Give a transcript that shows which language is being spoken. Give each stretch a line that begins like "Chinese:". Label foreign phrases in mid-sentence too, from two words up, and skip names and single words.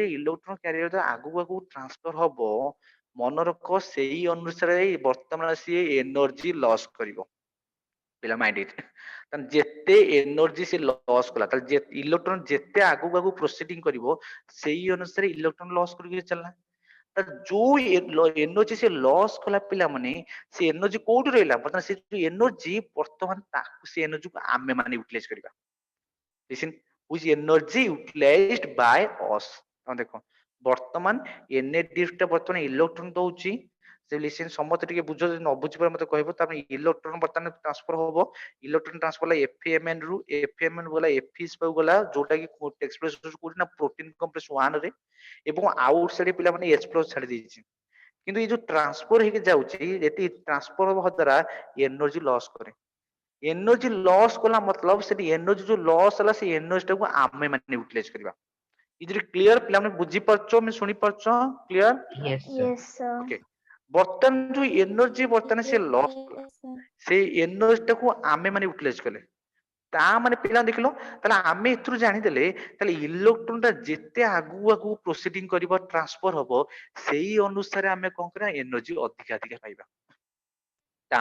English: electron carrier
Odia: ଆଗକୁ ଆଗକୁ ଟ୍ରାନ୍ସଫର ହବ ମନେ ରଖ ସେଇ ଅନୁସାରେ ବର୍ତ୍ତମାନ ସିଏ
English: energy loss
Odia: କରିବ ପିଲା ମାଇଣ୍ଡ ଯେତେ ଏନର୍ଜି ସେ ଲସ୍ କଲା ତାହେଲେ ଇଲେକ୍ଟ୍ରନ ଯେତେ ଆଗକୁ ଆଗକୁ ପ୍ରୋସିଡିଂ କରିବ ସେଇ ଅନୁସାରେ
English: electron loss
Odia: କରିକି ଚାଲିଲା ଯୋଉ ଏନର୍ଜି ସେ ଲସ୍ କଲା ପିଲାମାନେ ସେ ଏନର୍ଜି କୋଉଠି ରହିଲା ବର୍ତ୍ତମାନ ସେ ଯୋଉ ଏନର୍ଜି ବର୍ତ୍ତମାନ ତାକୁ ସେ ଏନର୍ଜିକୁ ଆମେ ମାନେ ୟୁଟିଲାଇଜ କରିବା
English: listen which energy utilized by us
Odia: ତମେ ଦେଖ ବର୍ତ୍ତମାନ ଏନଏଡିଏଫ ଟା ବର୍ତ୍ତମାନ ଇଲେକ୍ଟ୍ରନ ଦଉଛି ସେ ଲିସେନ ସମସ୍ତେ ଟିକେ ବୁଝ ଯଦି ନ ବୁଝିପାରେ ମତେ କହିବ ତାପରେ ଇଲେକ୍ଟ୍ରନ ବର୍ତ୍ତମାନ ଟ୍ରାନ୍ସଫର ହବ ଇଲେକ୍ଟ୍ରନ ଟ୍ରାନ୍ସଫର ହେଲା ଏଫଏମଏନ ରୁ ଏଫଏମଏନ ଗଲା ଏଫିଏସ ପାକୁ ଗଲା ଯୋଉଟା କି ଏକ୍ସପ୍ରେସ କୋଉଠି ନା
English: protein complex
Odia: 1 ରେ ଏବଂ ଆଉଟ ସାଇଡ ପିଲାମାନେ
English: H plus
Odia: ଛାଡି ଦେଇଛି କିନ୍ତୁ ଏଇ ଯୋଉ ଟ୍ରାନ୍ସଫର ହେଇକି ଯାଉଛି ଏଠି ଟ୍ରାନ୍ସଫର ହବା ଦ୍ୱାରା
English: energy loss
Odia: କରେ
English: energy loss
Odia: କଲା ମତଲବ ସେଠି ଏନର୍ଜି ଯୋଉ ଲସ୍ ହେଲା ସେ ଏନର୍ଜି ଟାକୁ ଆମେ ମାନେ ୟୁଟିଲାଇଜ କରିବା ଇଜରେ କ୍ଲିୟର ପିଲାମାନେ ବୁଝିପାରୁଛ ଆମେ ଶୁଣିପାରୁଛ କ୍ଲିୟର
English: Yes, sir. Yes, sir.
Odia: ଓକେ ବର୍ତ୍ତମାନ ଯୋଉ ଏନର୍ଜି ବର୍ତ୍ତମାନ ସେ ଲସ୍ କଲା
English: Yes, sir.
Odia: ସେଇ ଏନର୍ଜି ଟାକୁ ଆମେ ମାନେ ୟୁଟିଲାଇଜ କଲେ ତା ମାନେ ପିଲା ଦେଖିଲ ତାହେଲେ ଆମେ ଏଥିରୁ ଜାଣିଦେଲେ ତାହେଲେ ଇଲେକ୍ଟ୍ରନ ଟା ଯେତେ ଆଗକୁ ଆଗକୁ ପ୍ରୋସିଡିଂ କରିବ ଟ୍ରାନ୍ସଫର ହବ ସେଇ ଅନୁସାରେ ଆମେ କଣ କରିବା ଏନର୍ଜି ଅଧିକା ଅଧିକା ପାଇବା ତା